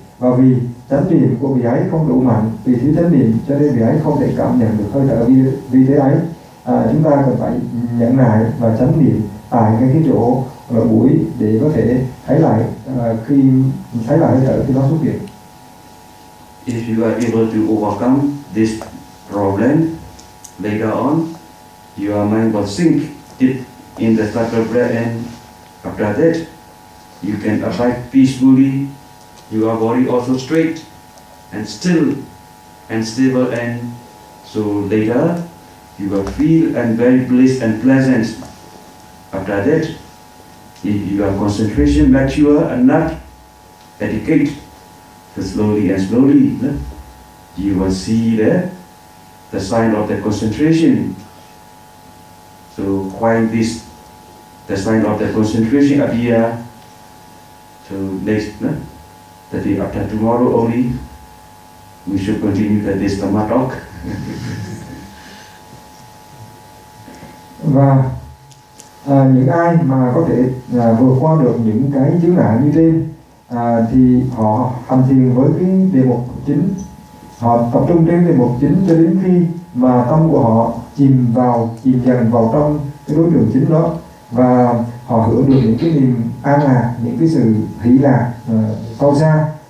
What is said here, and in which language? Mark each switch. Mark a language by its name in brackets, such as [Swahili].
[Vietnamese] Và vì chánh niệm của vị ấy không đủ mạnh, vì thiếu chánh niệm cho nên vị ấy không thể cảm nhận được hơi thở vi tế ấy. Chúng ta cần phải nhẫn nại và chánh niệm tại cái chỗ là mũi để có thể thấy lại khi thấy lại hơi thở khi nó xuất hiện. [English] If you are able to overcome this problem later on, your mind will sink deep in the subtle breath, and after that you can abide peacefully, your body also straight and still and stable, and so later you will feel and very blissed and pleasant. After that, if your concentration mature and not educate, so slowly and slowly you will see the sign of the concentration. So when this the sign of the concentration appear, so next that day after tomorrow only, we should continue that this Dhamma talk. [Vietnamese] Và những ai mà có thể vượt qua được những cái chướng ngại như trên thì họ hành thiền với cái đề mục chính, họ tập trung trên đề mục chính cho đến khi mà tâm của họ chìm dần vào trong cái đối tượng chính đó, và họ hưởng được những cái niềm an lạc, những cái sự hỷ lạc sâu xa.